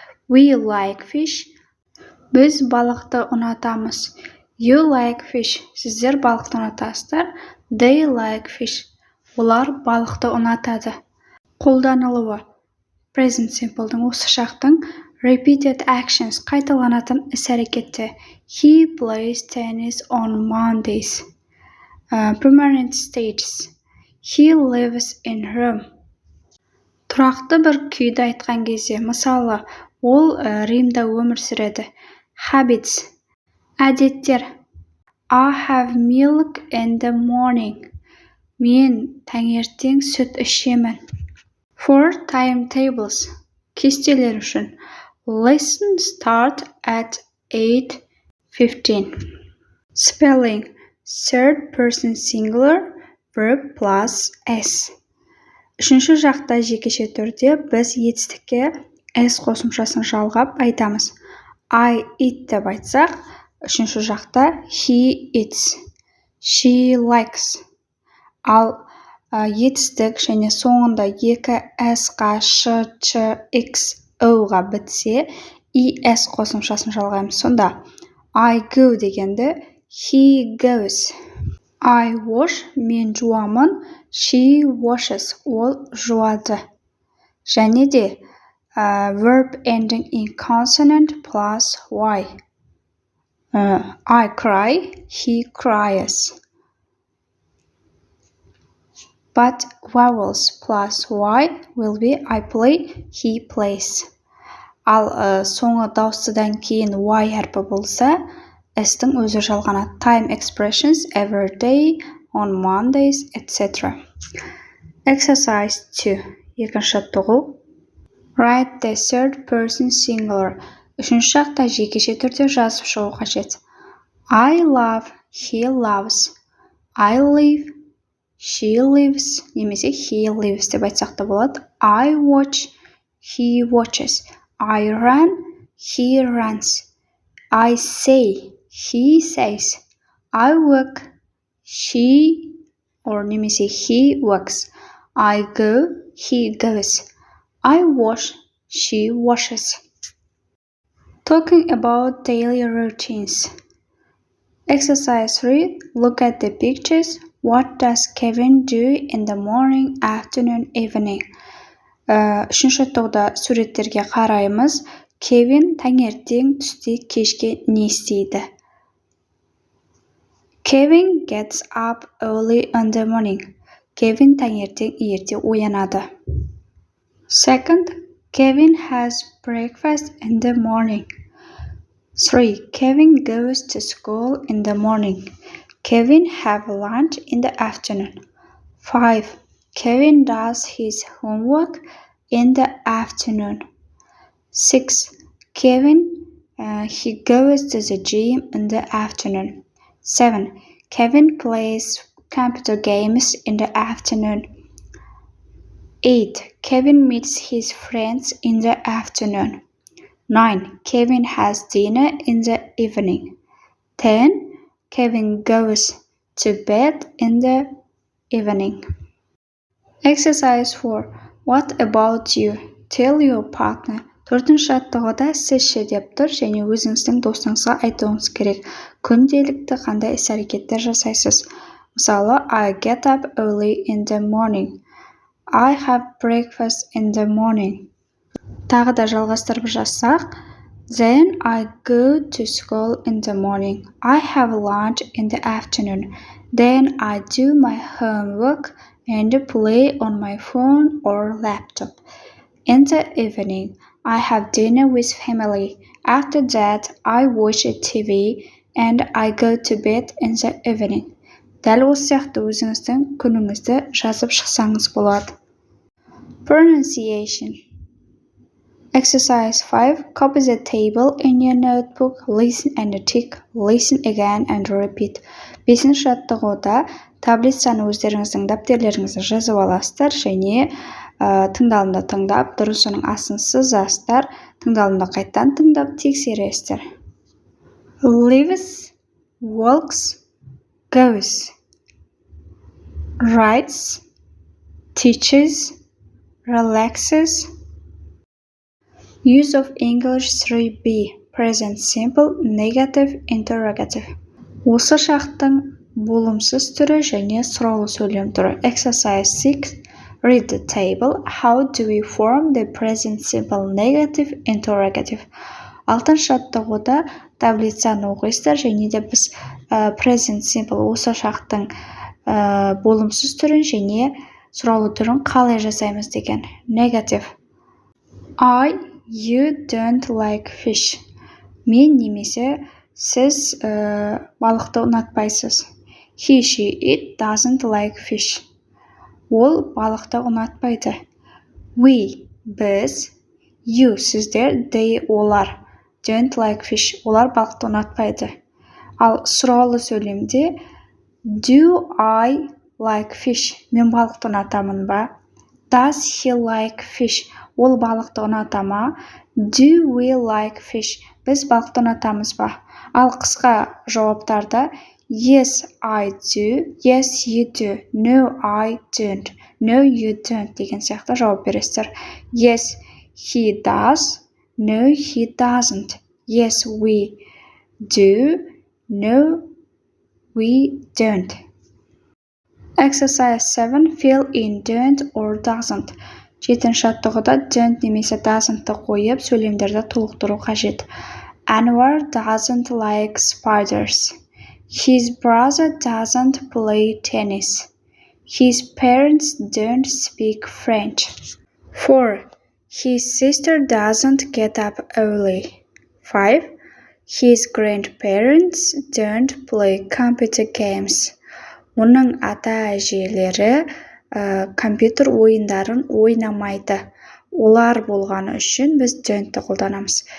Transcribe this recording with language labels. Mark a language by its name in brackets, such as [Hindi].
[English] We like fish. [Kazakh] Біз балықты ұнатамыз. [English] You like fish. [Kazakh] Сіздер балықты ұнатасыздар. [English] They like fish. [Kazakh] Олар балықты ұнатады. Қолданылуы. Present Simple'дың осы шақтың [English] repeated actions [Kazakh] қайталанатын іс-әрекетте. [English] He plays tennis on Mondays. Permanent stages. He lives in Rome. [Kazakh] Тұрақты бір күйді айтқан кезде, мысалы, ол Римда өмір сүреді. [English] Habits. Әдеттер. I have milk in the morning. [Kazakh] Мен таңертең сүт ішемін. [English] For timetables. [Kazakh] Кестелер үшін. [English] Lesson start at 8:15. Spelling. Third person singular, verb plus s. [Kazakh] Үшінші жақта жекеше түрде біз етістікке s қосымшасын жалғап айтамыз. [English] I eat [Kazakh] деп айтсақ, үшінші жақта [English] he eats. She likes. [Kazakh] Ал етістік және соңында екі s-ға, ш, ч, x, o-ға бітсе, es қосымшасын жалғаймыз. Сонда [English] I go [Kazakh] дегенді [English] he goes. I wash, [Kazakh] мен жуамын. [English] She washes, [Kazakh] ол жуады. Және де [English] verb ending in consonant plus y. I cry, he cries. But vowels plus y will be I play, he plays. [Kazakh] Ал соңы дауыстыдан кейін y әрпі болса, s-тің өзі жалғанады. [English] Time expressions every day, on Mondays, etc. Exercise 2. [Kazakh] Екінші тұғыл. [English] Write the third person singular. [Kazakh] Үшінші шақта жекеше түрде жазып шығу қажет. [English] I love, he loves. I live, she lives. [Kazakh] Немесе [English] he lives [Kazakh] деп айтсақ та болады. [English] I watch, he watches. I run, he runs. I say, he says. I work, she or немесе he works. I go, he goes. I wash, she washes. Talking about daily routines. Exercise 3. Look at the pictures. What does Kevin do in the morning, afternoon, evening? [Kazakh] Үшінші тоғда суреттерге қараймыз. Кевин таңертең, түсте, кешке не істейді? [English] Kevin gets up early in the morning. [Kazakh] Kevin таңертең ерте оянады. [English] Second, Kevin has breakfast in the morning. 3. Kevin goes to school in the morning. Kevin have lunch in the afternoon. 5. Kevin does his homework in the afternoon. 6. Kevin he goes to the gym in the afternoon. 7. Kevin plays computer games in the afternoon. 8. Kevin meets his friends in the afternoon. 9. Kevin has dinner in the evening. 10. Kevin goes to bed in the evening. Exercise 4. What about you? Tell your partner. [Kazakh] Төртінші аттығыда сізше деп тұр және өзіңіздің досыңызға айтуыңыз керек. Күнделікті қандай іс-әрекеттер жасайсыз? [English] Мысалы, I get up early in the morning. I have breakfast in the morning. [Kazakh] Тағы да жалғастырып жазсақ, [English] Then I go to school in the morning. I have lunch in the afternoon. Then I do my homework and play on my phone or laptop. In the evening, I have dinner with family. After that, I watch a TV and I go to bed in the evening. [Kazakh] Дәл осы сияқты өзіңіздің күніңізді жазып шықсаңыз болады. [English] Pronunciation. Exercise 5. Copy the table in your notebook. Listen and tick. Listen again and repeat. [Kazakh] 5-ші жаттығуда таблицаны өздеріңіздің дәптерлеріңізді жазып аласыздар және тыңдалымды тыңдап, дұрысының астын сызасыздар, тыңдалымды қайттан тыңдап тексересіздер. [English] Lives, walks, goes. Writes, teaches, relaxes. Use of English 3B. Present simple, negative, interrogative. [Kazakh] Осы шақтың болымсыз түрі және сұраулы сөйлем түрі. [English] Exercise 6. Read the table. How do we form the present simple, negative, interrogative? [Kazakh] 6-ші жаттығуда таблицаны оқисыздар және де біз present simple осы шақтың болымсыз түрін және сұраулы түрін қалай жасаймыз деген. [English] Negative. You don't like fish. [Kazakh] Мен немесе сіз балықты ұнатпайсыз. [English] He, she, it doesn't like fish. [Kazakh] Ол балықты ұнатпайды. [English] We, біз, you, сіздер, they, олар. Don't like fish. [Kazakh] Олар балықты ұнатпайды. Ал сұраулы сөйлемде [English] do I like fish? [Kazakh] Мен балықты ұнатамын ба? [English] Does he like fish? [Kazakh] Ол балықты ұната ма? [English] Do we like fish? [Kazakh] Біз балықты ұнатамыз ба? Ал қысқа жауаптарда [English] yes, I do, yes, you do, no, I don't, no, you don't [Kazakh] деген сияқты жауап бересіздер. [English] Yes, he does, no, he doesn't. Yes, we do, no, we don't. Exercise 7. Fill in don't or doesn't. [Kazakh] 7-ші жаттығуда don't немесе doesn't-ты қойып, сөйлемдерді толықтыру қажет. [English] Anwar doesn't like spiders. His brother doesn't play tennis. His parents don't speak French. 4. His sister doesn't get up early. 5. His grandparents don't play computer games. [Kazakh] Оның ата-әжелері компьютер ойындарын ойнамайды. Олар болғаны үшін біз don't-ты қолданамыз.